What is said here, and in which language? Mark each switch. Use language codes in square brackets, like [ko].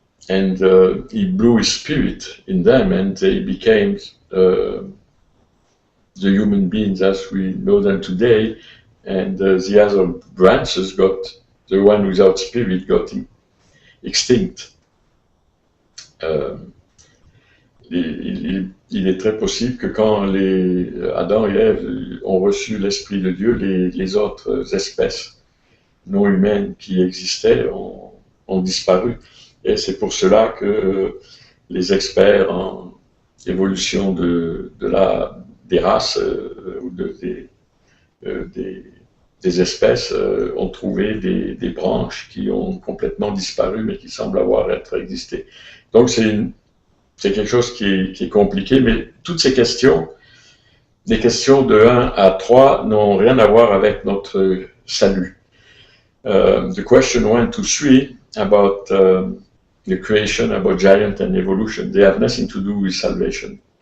[en] and he blew his spirit in them, and they became the human beings as we know them today, and the other branches the one without spirit got extinct. [fr] il est très possible que quand Adam et Ève ont reçu l'Esprit de Dieu, les autres espèces non humaines qui existaient ont disparu. Et c'est pour cela que les experts en évolution des races ou des espèces ont trouvé des branches qui ont complètement disparu, mais qui semblent avoir existé. Donc c'est quelque chose qui est compliqué, mais toutes ces questions, les questions de 1 à 3, n'ont rien à voir avec notre salut. [en] The question 1 to 3 about the creation, about giant and evolution, they have nothing to do with salvation.